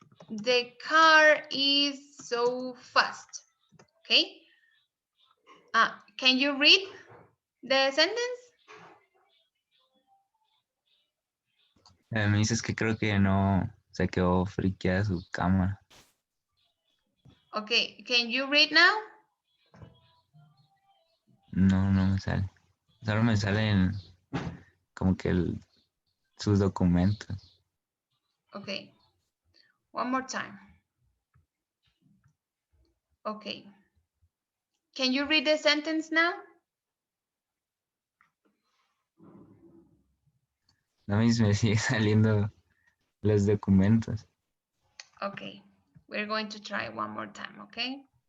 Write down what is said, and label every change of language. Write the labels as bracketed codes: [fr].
[en] The car is so fast. Okay. Can you read the sentence? [es] Me dices que creo que no se quedó friqueada su cámara. [en] Okay. Can you read now? [es] No, no me sale. Solo me salen como que sus documentos. [en] Okay. One more time. Okay. Can you read the sentence now? [es] No me sigue saliendo los documentos. [en] Okay. We're going to try one more time, okay?